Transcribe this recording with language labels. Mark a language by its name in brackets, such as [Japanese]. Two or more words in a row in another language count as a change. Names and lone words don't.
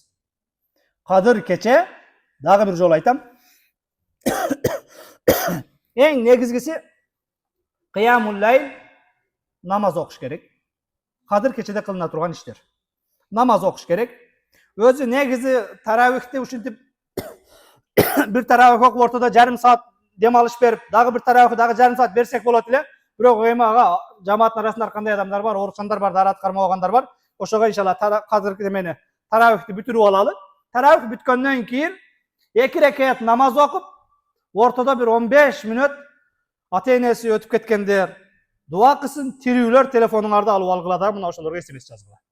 [Kyrgyz] Кадыр кече дагы бир жолу айтам. Эң негизгиси [Arabic] قيام الليل, [Kyrgyz] намаз окуш керек. Кадыр кечеде кылына турган иштер. Намаз окуш керек. Өзү негизи таравихти ушинтип bir taravih окуп ортодо жарым саат дем алыш берип, дагы bir taravih дагы жарым саат берсек болот эле. Бирок эми ага жамааттын арасында кандай адамдар бар, ооруксандар бар, дарат кармабагандар бар. Ошого иншалла казыркы эмени таравихти бүтүрүп алалы. Таравих бүткөндөн кийин 2 рекат намаз окуп, ортодо bir 15 мүнөт ата-энеси өтүп кеткендер дуа кылсын, тирүүлөр телефонуңарды алып алгыла да мына ошолорго SMS жазгыла.